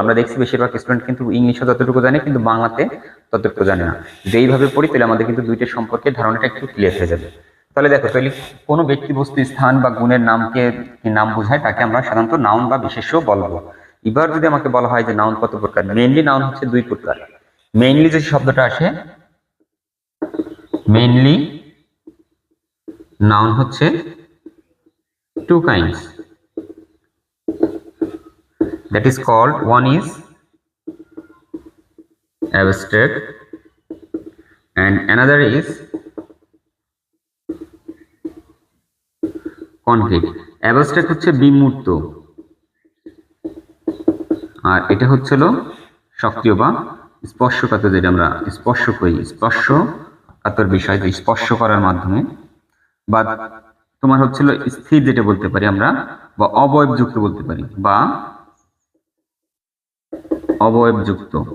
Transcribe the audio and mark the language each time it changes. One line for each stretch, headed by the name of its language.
Bangla: আমরা দেখছি বেশিরভাগ স্টুডেন্ট কিন্তু ইংলিশও যতটুকু জানে, কিন্তু বাংলাতে ততটুকু জানে না। যদি এইভাবে পড়ি তাহলে আমাদের কিন্তু দুইটার সম্পর্কে ধারণাটা একটু ক্লিয়ার হয়ে যাবে। তাহলে দেখো, তাহলে কোনো ব্যক্তি, বস্তু, স্থান বা গুণের নাম বোঝায় তাকে আমরা সাধারণত নাউন বা বিশেষ্য বলবো। এবার যদি আমাকে বলা হয় যে নাউন কত প্রকার, মেইনলি নাউন হচ্ছে দুই প্রকার। মেইনলি যে শব্দটা আসে,
English: Mainly noun হচ্ছে two kinds, that is called, one is abstract and another is concrete.
Bangla: abstract হচ্ছে বিমূর্ত, আর এটা হচ্ছিল সক্রিয় বা স্পর্শকাতর, যেটা আমরা স্পর্শ করি, স্পর্শকাতর বিষয়, যে স্পর্শ করার মাধ্যমে, বা তোমার হচ্ছিল স্থির, যেটা বলতে পারি আমরা, বা অবয়বযুক্ত বলতে পারি, বা অবয়বযুক্ত।